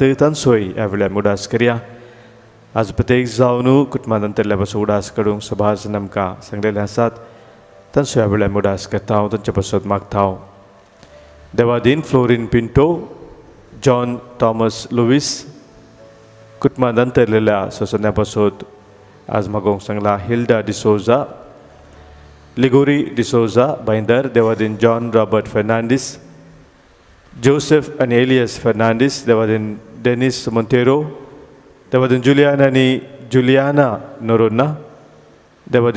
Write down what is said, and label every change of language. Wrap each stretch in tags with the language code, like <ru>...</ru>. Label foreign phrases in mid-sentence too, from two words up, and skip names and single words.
<kok>तांचोय ह्या वेळार उडास करया. आज प्रत्येक जावन कुटुंबांत अंतरल्या पासून उडास काडूंक सभाजन आमकां सांगलेले आसात. तांचो ह्या वेळार उडास करता हांव, तांचे पासून मागता हांव. देवादीन फ्लोरीन पिंटो, जॉन थॉमस लुईस, कुटुंबांत अंतरलेल्या सोसन्या पासत आज मागणें सांगलां Hilda D'Souza, Liguri D'Souza, Binder, Devadin John Robert Fernandes, Joseph and Elias Fernandes, Devadin Dennis Montero, Devadin Juliana ni Juliana Norona, Devadin</kok>